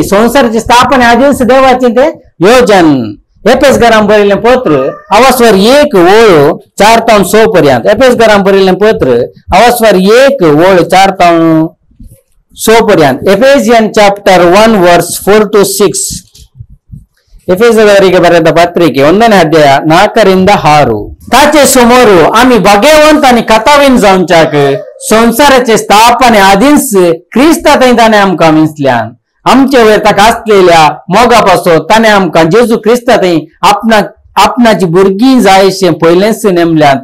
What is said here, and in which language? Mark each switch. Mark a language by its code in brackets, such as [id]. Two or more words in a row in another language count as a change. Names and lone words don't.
[kok] संवसाराची स्थापने आदींच देवाचे ते योजन। एफेसकारांक बरयलें पत्र 1:4-6 पर्यंत। एफेसकारांक बरयलें पत्र 1:4-6 पर्यंत। एफेसियन चॅप्टर 1:4-6 [kn] ಎಫೆಸದವರಿಗೆ ಬರೆದ ಪತ್ರಿಕೆ 1ನೇ ಅಧ್ಯಾಯ 4-6 [kok] ताचे समोर आम्ही भाग्यवंत आणि कथावीन जावच्याक संसाराचे स्थापने आदींच क्रिस्तांत ताणे आमकां मिसल्यान आमचे वयर ताका आसलेल्या मोगापासून ताणे आमकां जेजू क्रिस्तांत आपणाची भुरगीं जायशें पयलेंच नेमल्यात।